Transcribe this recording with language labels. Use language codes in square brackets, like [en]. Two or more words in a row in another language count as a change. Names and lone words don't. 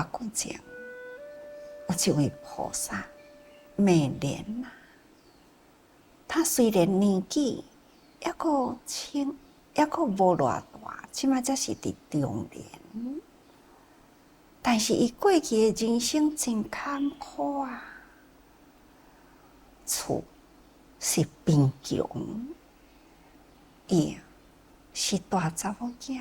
[nan] 久前，有一位菩萨美莲他虽然年纪还阁轻，还阁无偌大，即摆才是伫中年，但是伊过去的人生真坎坷厝是贫穷，伊是大查某囝。